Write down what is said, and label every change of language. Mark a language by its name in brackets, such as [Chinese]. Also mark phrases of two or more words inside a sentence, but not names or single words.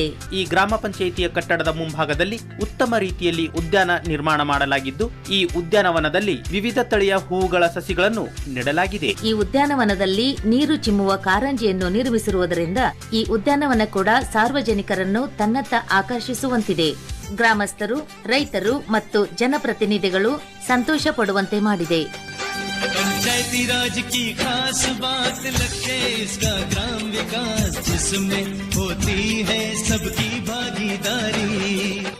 [Kannada] ಈ ಗ್ರಾಮ ಪಂಚಾಯಿತಿಯ ಕಟ್ಟಡದ ಮುಂಭಾಗದಲ್ಲಿ ಉತ್ತಮ ರೀತಿಯಲ್ಲಿ ಉದ್ಯಾನ ನಿರ್ಮಾಣ ಮಾಡಲಾಗಿದ್ದು ಈ ಉದ್ಯಾನವನದಲ್ಲಿ ವಿವಿಧ ತಳಿಯ ಹೂವುಗಳ ಸಸಿಗಳನ್ನು ನೆಡಲಾಗಿದೆ. ಈ ಉದ್ಯಾನವನದಲ್ಲಿ ನೀರು ಚಿಮ್ಮುವ ಕಾರಂಜಿಯನ್ನು ನಿರ್ಮಿಸಿರುವುದರಿಂದ ಈ ಉದ್ಯಾನವನ ಕೂಡ ಸಾರ್ವಜನಿಕರನ್ನು ತನ್ನತ್ತ ಆಕರ್ಷಿಸುವಂತಿದೆ. ಗ್ರಾಮಸ್ಥರು, ರೈತರು ಮತ್ತು ಜನಪ್ರತಿನಿಧಿಗಳು ಸಂತೋಷ ಪಡುವಂತೆ ಮಾಡಿದೆ. [Hindi] पंचायती राज की खास बात लक्ष्य इसका ग्राम विकास जिसमें होती है सबकी भागीदारी.